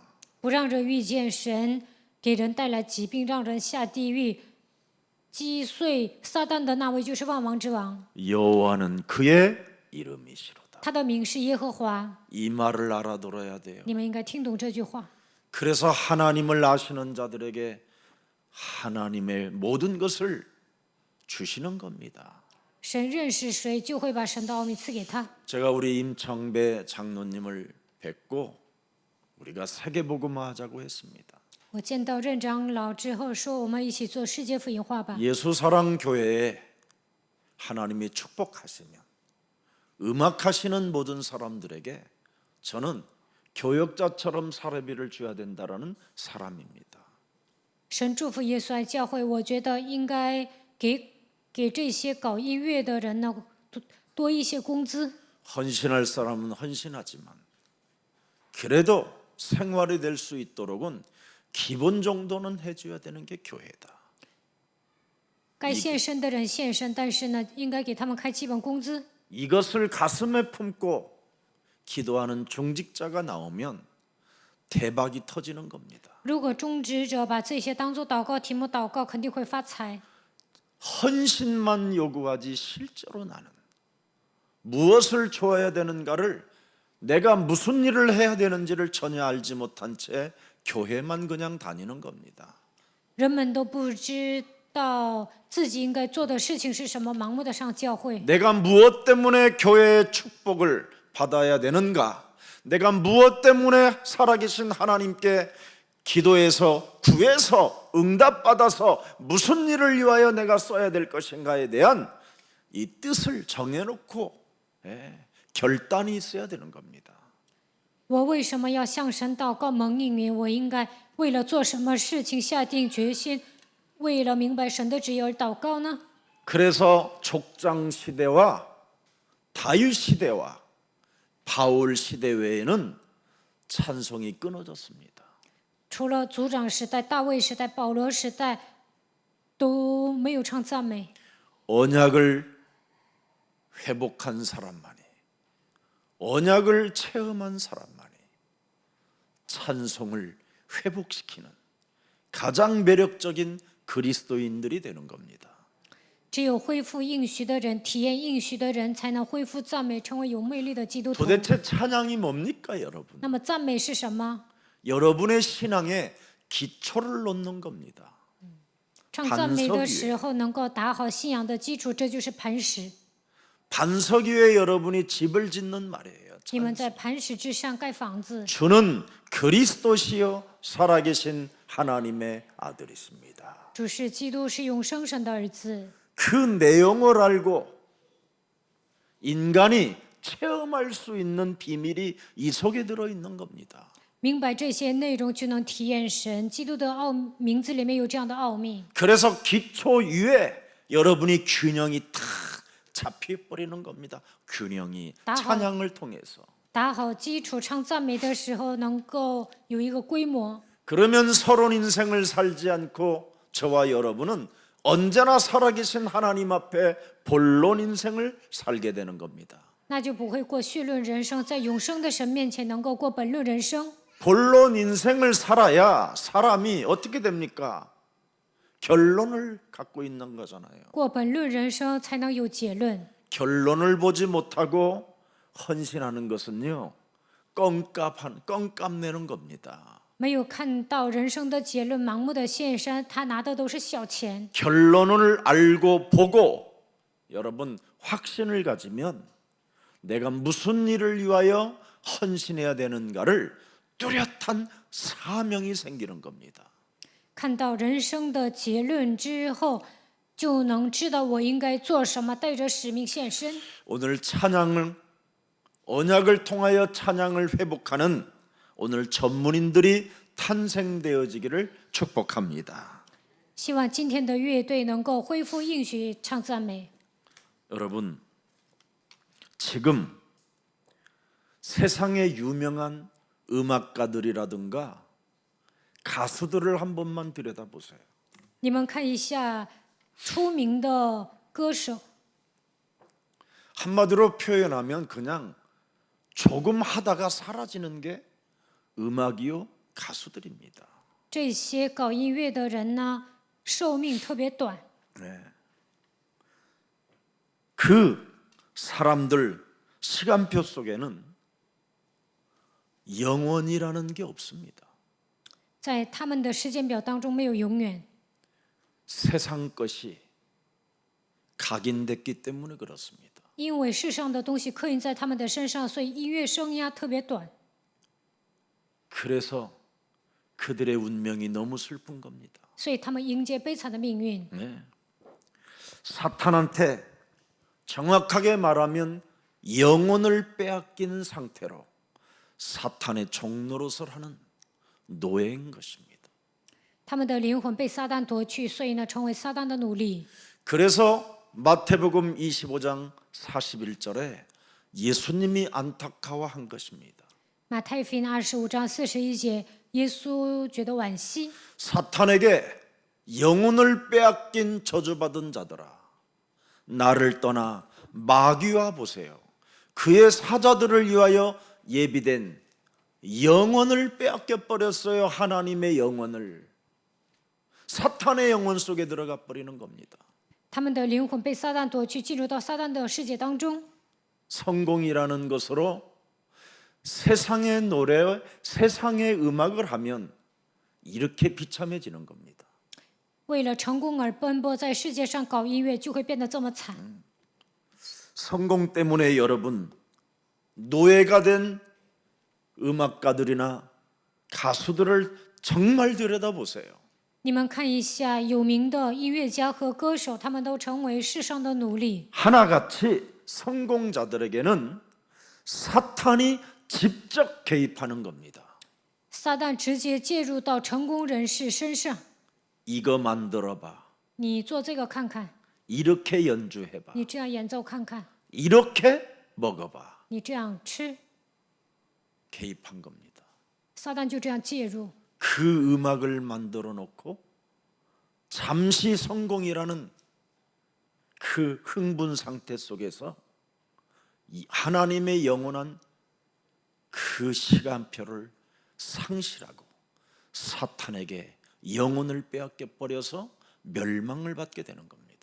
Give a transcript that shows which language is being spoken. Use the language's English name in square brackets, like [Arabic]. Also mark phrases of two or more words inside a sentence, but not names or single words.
[Chinese] 不让人遇见神，给人带来疾病，让人下地狱，击碎撒旦的那位就是万王之王， [Korean] 여호와는 그의 이름이시로다. [Chinese] 他的名是耶和华。 [Korean] 이 말을 알아들어야 돼요. [Chinese] 你们应该听懂这句话。 [Korean] 그래서 하나님을 아시는 자들에게 하나님의 모든 것을 주시는 겁니다. [Chinese] 神认识谁，就会把神的奥秘赐给他。 [Korean] 제가 우리 임청배 장로님을 뵙고 우리가 세계복음화 하자고 했습니다. [Chinese] 我见到任长老之后说，我们一起做世界福音化吧。 [Korean] 예수사랑교회에 하나님이 축복하시면 음악하시는 모든 사람들에게 저는 교역자처럼 사례비를 줘야 된다라는 사람입니다. [Chinese] 神祝福耶稣爱教会，我觉得应该给这些搞音乐的人呢多一些工资。 [Korean] 헌신할 사람은 헌신하지만 그래도 생활이 될 수 있도록은 기본 정도는 해줘야 되는 게 교회다. [Chinese] 该献身的人献身，但是呢，应该给他们开基本工资。 [Korean] 이것을 가슴에 품고 기도하는 중직자가 나오면 대박이 터지는 겁니다. [Chinese] 如果中职者把这些当作祷告题目祷告，肯定会发财。 [Korean] 헌신만 요구하지 실제로 나는 무엇을 줘야 되는가를 내가 무슨 일을 해야 되는지를 전혀 알지 못한 채 교회만 그냥 다니는 겁니다. [Chinese] 人们都不知道自己应该做的事情是什么，盲目的上教会。 [Korean] 내가 무엇 때문에 교회의 축복을 받아야 되는가? 내가 무엇 때문에 살아계신 하나님께 기도해서 구해서 응답받아서 무슨 일을 위하여 내가 써야 될 것인가에 대한 이 뜻을 정해놓고 결단이 있어야 되는 겁니다. [Chinese] 我为什么要向神祷告蒙应允？我应该为了做什么事情下定决心，为了明白神的旨意而祷告呢？ [Korean] 그래서 족장 시대와 다윗 시대와 바울 시대 외에는 찬송이 끊어졌습니다. [Chinese] 除了族长时代、大卫时代、保罗时代，都没有唱赞美。 [Korean] 언약을 회복한 사람만이, 언약을 체험한 사람만이 찬송을 회복시키는 가장 매력적인 그리스도인들이 되는 겁니다. [Chinese] 只有恢复应许的人，体验应许的人，才能恢复赞美，成为有魅力的基督徒。 [Korean] 도대체 찬양이 뭡니까, 여러분? [Chinese] 那么赞美是什么？ [Korean] 여러분의 신앙에 기초를 놓는 겁니다. [Chinese] 唱赞美的时候能够打好信仰的基础，这就是磐石。 [Korean] 반석 위에 여러분이 집을 짓는 말이에요. [Chinese] 你们在磐石之上盖房子。 [Korean] 주는 그리스도시요 살아계신 하나님의 아들이십니다. [Chinese] 主是基督，是永生神的儿子。 [Korean] 그 내용을 알고 인간이 체험할 수 있는 비밀이 이 속에 들어 있는 겁니다. [Chinese] 明白这些内容，就能体验神。基督的名字里面有这样的奥秘。 [Korean] 그래서 기초 위에 여러분이 균형이 탁 잡혀버리는 겁니다. 균형이 찬양을 통해서. [Chinese] 打好基础，唱赞美的时候能够有一个规模。 [Korean] 그러면 서론 인생을 살지 않고 저와 여러분은 언제나 살아계신 하나님 앞에 본론 인생을 살게 되는 겁니다. [Chinese] 那就不会过绪论人生，在永生的神面前能够过本论人生。 [Korean] 본론 인생을 살아야 사람이 어떻게 됩니까? 결론을 갖고 있는 거잖아요. [Chinese] 过本论人生才能有结论。 [Korean] 결론을 보지 못하고 헌신하는 것은요, 껌값 내는 겁니다. [Chinese] 没有看到人生的结论，盲目的献身，他拿的都是小钱。 [Korean] 결론을 알고 보고 여러분 확신을 가지면 내가 무슨 일을 위하여 헌신해야 되는가를 뚜렷한 사명이 생기는 겁니다. [Chinese] 看到人生的结论之后，就能知道我应该做什么，带着使命献身。 [Korean] 오늘 찬양을 언약을 통하여 찬양을 회복하는 오늘 전문인들이 탄생되어지기를 축복합니다. [Chinese] 希望今天的乐队能够恢复应许唱赞美。 [Korean] 여러분, 지금 세상에 유명한 음악가들이라든가 가수들을 한 번만 들여다보세요. [Chinese] 你们看一下出名的歌手， [Korean] 한마디로 표현하면 그냥 조금 하다가 사라지는 게 음악이요 가수들입니다. [Chinese] 这些搞音乐的人呢，寿命特别短。 [Korean] 그 사람들 시간표 속에는 영원이라는 게 없습니다. [Chinese] 在他们的时间表当中没有永远， [Korean] 세상 것이 각인됐기 때문에 그렇습니다. [Chinese] 因为世上的东西刻印在他们的身上，所以音乐生涯特别短。 [Korean] 그래서 그들의 운명이 너무 슬픈 겁니다. 所以他们迎接悲惨的命运。 네. 사탄한테 정확하게 말하면 영혼을 빼앗긴 상태로 사탄의 종노릇을 하는 노예인 것입니다. [Chinese] 他们的灵魂被撒旦夺去，所以呢，成为撒旦的奴隶。 [Korean] 그래서 마태복음 25장 41절에 예수님이 안타까워한 것입니다. [Chinese] 马太福音25章41节，耶稣觉得惋惜， [Korean] 사탄에게 영혼을 빼앗긴 저주받은 자들아, 나를 떠나 마귀와 보세요. 그의 사자들을 위하여 예비된 영혼을 빼앗겨 버렸어요. 하나님의 영혼을. 사탄의 영혼 속에 들어가 버리는 겁니다. [Chinese] 他们的灵魂被撒旦夺去，进入到撒旦的世界当中。 [Korean] 성공이라는 것으로 세상의 노래, 세상의 음악을 하면 이렇게 비참해지는 겁니다. [Chinese] 为了成功而奔波，在世界上搞音乐就会变得这么惨。 [Korean] 성공 때문에 여러분 노예가 된 음악가들이나 가수들을 정말 들여다보세요. [Chinese] 你们看一下有名的音乐家和歌手，他们都成为世上的奴隶。 [Korean] 하나같이 성공자들에게는 사탄이 직접 개입하는 겁니다. [Chinese] 撒旦直接介入到成功人士身上， [Korean] 이거 만들어봐. [Chinese] 你做这个看看， [Korean] 이렇게 연주해봐. [Chinese] 你这样演奏看看， [Korean] 이렇게 먹어봐. [Chinese] 你这样吃， [Korean] 개입한 겁니다. [Chinese] 撒旦就这样介入。 [Korean] 그 음악을 만들어 놓고 잠시 성공이라는 그 흥분 상태 속에서 이 하나님의 영원한 그 시간표를 상실하고 사탄에게 영혼을 빼앗겨 버려서 멸망을 받게 되는 겁니다.